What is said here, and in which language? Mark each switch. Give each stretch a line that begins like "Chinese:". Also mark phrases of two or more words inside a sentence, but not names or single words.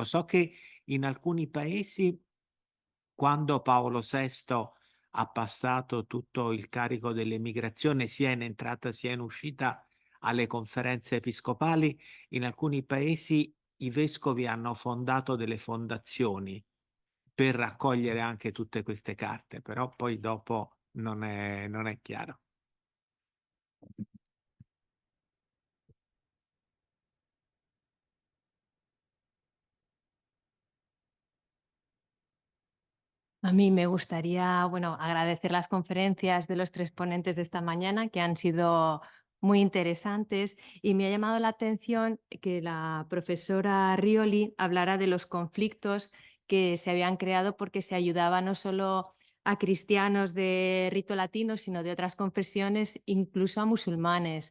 Italian: So che in alcuni paesi, quando Paolo VI ha passato tutto il carico dell'emigrazione sia in entrata sia in uscita alle conferenze episcopali, in alcuni paesi i vescovi hanno fondato delle fondazioni per raccogliere anche tutte queste carte, però poi dopo non è chiaro.
Spanish: A mí me gustaría, bueno, agradecer las conferencias de los 3 ponentes de esta mañana, que han sido muy interesantes, y me ha llamado la atención que la profesora Rioli hablara de los conflictos que se habían creado porque se ayudaba no solo a cristianos de rito latino, sino de otras confesiones, incluso a musulmanes.